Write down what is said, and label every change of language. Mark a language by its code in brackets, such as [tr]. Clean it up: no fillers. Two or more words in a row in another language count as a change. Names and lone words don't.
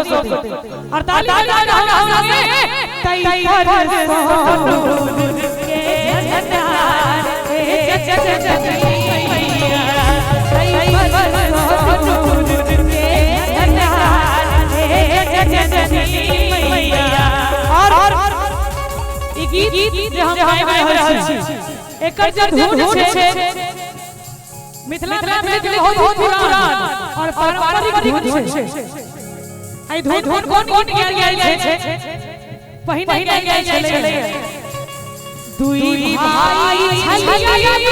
[mai] और ताली बजा से तई पर सोनू के जन्नत हे जगजननी मैया तई पर सोनू के जन्नत हे जगजननी मैया और ई गीत जे हम गाबै रहल छी एकर जे धुन छै मिथिला में बहुत पुरान और पारंपरिक धुन छै आई धुन कोन गायल गेल छै पहिने गायल गेल छलै दुई भाई छलिया